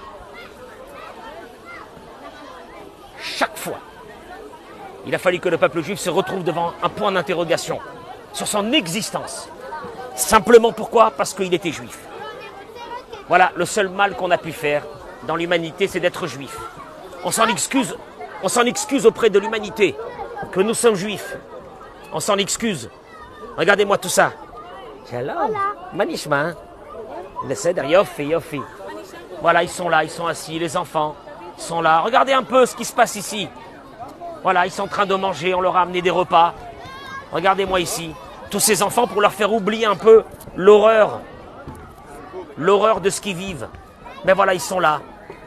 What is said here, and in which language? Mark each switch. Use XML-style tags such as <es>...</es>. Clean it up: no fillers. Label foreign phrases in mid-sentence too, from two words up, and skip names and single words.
<fr>Chaque fois, il a fallu que le peuple juif se retrouve devant un point d'interrogation sur son existence. Simplement pourquoi ? Parce qu'il était juif. Voilà, le seul mal qu'on a pu faire dans l'humanité, c'est d'être juif. On s'en excuse auprès de l'humanité que nous sommes juifs. On s'en excuse. Regardez-moi tout ça.</fr> <he>שלום. מה נשמע. יופי.</he> <fr>Voilà, ils sont là, ils sont assis, les enfants sont là. Regardez un peu ce qui se passe ici. Voilà, ils sont en train de manger, on leur a amené des repas. Regardez-moi ici. Tous ces enfants pour leur faire oublier un peu l'horreur de ce qu'ils vivent. Mais voilà, ils sont là.</fr>